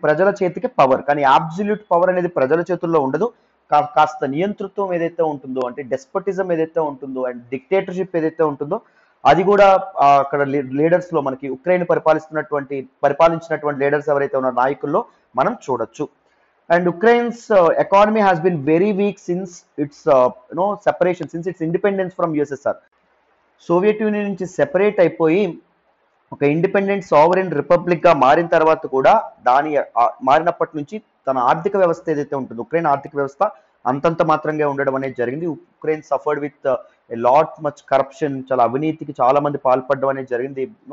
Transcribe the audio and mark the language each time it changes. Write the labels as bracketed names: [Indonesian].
[Telugu] ప్రజల చేతికి పవర్, కానీ అబ్సల్యూట్ పవర్ అనేది ప్రజల చేతుల్లో ఉండదు. కాస్త నియంతృత్వం ఏదైతే ఉంటుందో అంటే డెస్పటిజం ఏదైతే ఉంటుందో అండ్ డిక్టేటర్షిప్ ఏదైతే ఉంటుందో అది కూడా అక్కడ లీడర్స్లో మనకి ఉక్రెయిన్ పరిపాలించినటువంటి లీడర్స్ ఎవరైతే ఉన్నారో నాయకుల్లో మనం చూడొచ్చు. [English] And Ukraine's economy has been very weak since its separation, since its independence from USSR. [Telugu] Soviet union నుంచి సెపరేట్ అయిపోయి ఒక ఇండిపెండెంట్ సావరెన్ రిపబ్లిక్గా మారిన తర్వాత కూడా మారినప్పటి నుంచి తన ఆర్థిక వ్యవస్థ ఏదైతే ఉంటుందో ఉక్రెయిన్ ఆర్థిక వ్యవస్థ అంతంత మాత్రంగా ఉండడం అనేది జరిగింది. [English] Ukraine suffered with lot much corruption, [Telugu] చాలా అవినీతికి చాలా మంది పాల్పడడం అనేది జరిగింది.